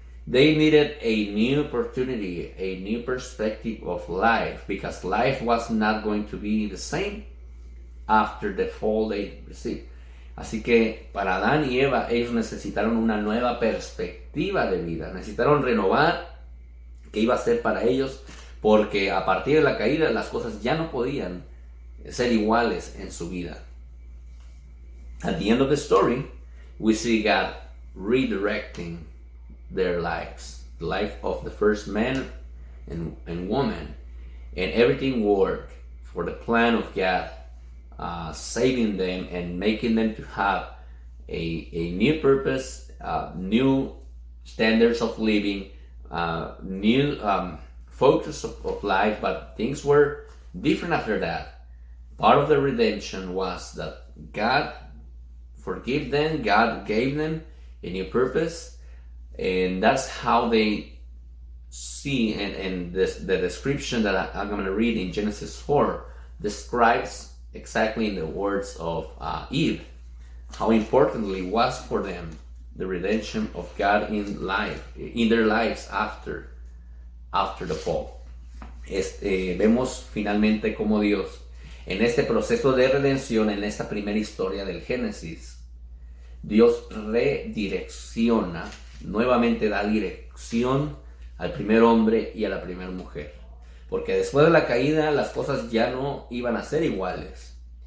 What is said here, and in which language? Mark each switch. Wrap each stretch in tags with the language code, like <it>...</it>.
<en>They needed a new opportunity, a new perspective of life, because life was not going to be the same after the fall they received.</en> <es>Así que para Adán y Eva, ellos necesitaron una nueva perspectiva de vida, necesitaron renovar qué iba a ser para ellos, porque a partir de la caída las cosas ya no podían ser iguales en su vida.</es> <en>At the end of the story, we see God redirecting their lives, the life of the first man and woman, and everything worked for the plan of God, saving them and making them to have a new purpose, new standards of living, new focus of life. But things were different after that. Part of the redemption was that God forgave them, God gave them a new purpose, and that's how they see, and the description that I'm going to read in Genesis 4 describes exactly in the words of Eve how importantly it was for them the redemption of God in their lives after the fall.</en> <es>Vemos finalmente cómo Dios en este proceso de redención, en esta primera historia del Génesis, Dios redirecciona, nuevamente da dirección al primer hombre y a la primera mujer. Porque después de la caída las cosas ya no iban a ser iguales.</es>